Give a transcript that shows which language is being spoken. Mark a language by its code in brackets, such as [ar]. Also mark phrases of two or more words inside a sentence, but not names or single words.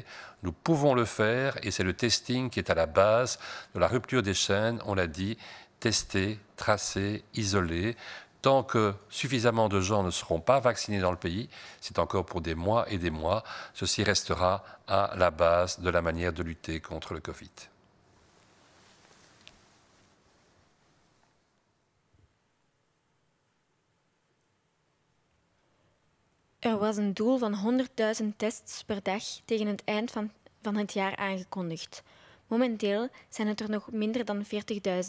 [fr] Nous pouvons le faire et c'est le testing qui est à la base de la rupture des chaînes, on l'a dit, tester, tracer, isoler. Tant que suffisamment de gens ne seront pas vaccinés dans le pays, c'est encore pour des mois et des mois, ceci restera à la base de la manière de lutter contre le Covid. [nl] Er was een doel van 100.000 tests per dag tegen het eind van het jaar aangekondigd. Momenteel zijn het er nog minder dan 40.000.